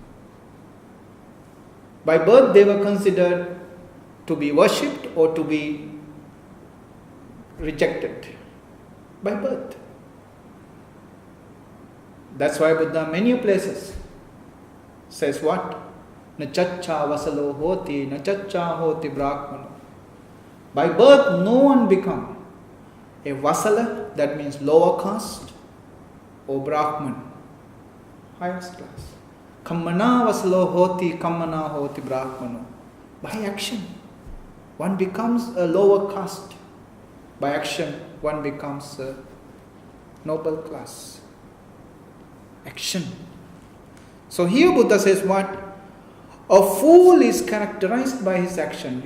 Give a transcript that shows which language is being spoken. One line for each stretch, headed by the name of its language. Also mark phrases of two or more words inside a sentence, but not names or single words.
English: By birth they were considered to be worshipped or to be rejected. By birth. That's why Buddha many places says what?
Pali: Na chaccha vasalo hoti, na chaccha hoti brahmano.
English: By birth no one become a vasala, that means lower caste, or brahman, highest class.
Pali: Kammana vasalo hoti, kammana hoti brahmano.
English: By action, one becomes a lower caste. By action, one becomes a noble class. Action. So here Buddha says what? A fool is characterized by his action.